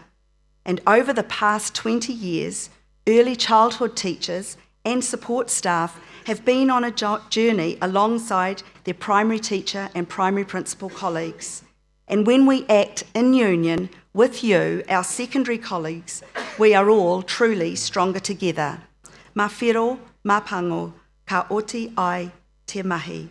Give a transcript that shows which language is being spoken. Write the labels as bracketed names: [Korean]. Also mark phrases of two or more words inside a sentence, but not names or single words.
[English] And over the past 20 years, early childhood teachers and support staff have been on a journey alongside their primary teacher and primary principal colleagues. And when we act in union with you, our secondary colleagues, we are all truly stronger together. [Māori] Mā whiro, mā pango, ka oti ai te mahi.